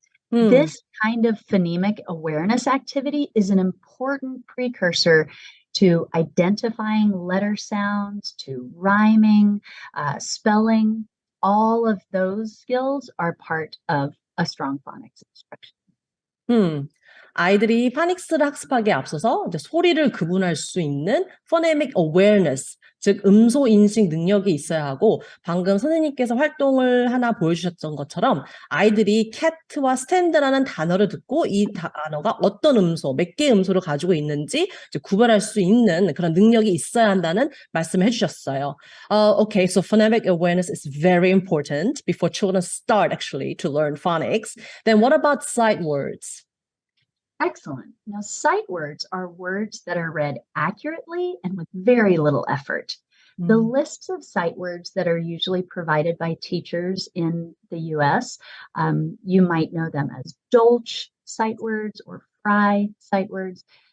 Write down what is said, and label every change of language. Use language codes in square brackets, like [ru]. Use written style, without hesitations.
[en] This kind of phonemic awareness activity is an important precursor to identifying letter sounds, to rhyming, spelling. All of those skills are part of a strong phonics instruction. [ko] 아이들이 파닉스를 학습하기에 앞서서 이제 소리를 구분할 수 있는 phonemic awareness, 즉 음소 인식 능력이 있어야 하고 방금 선생님께서 활동을 하나 보여주셨던 것처럼 아이들이 cat와 stand라는 단어를 듣고 이 단어가 어떤 음소, 몇 개의 음소를 가지고 있는지 이제 구별할 수 있는 그런 능력이 있어야 한다는 말씀을 해주셨어요. [en] Okay, so phonemic awareness is very important before children start actually to learn phonics. Then what about sight words? Excellent. Now, sight words are words that are read accurately and with very little effort. The lists of sight words that are usually provided by teachers in the U.S., you might know them as Dolch sight words or Fry sight words.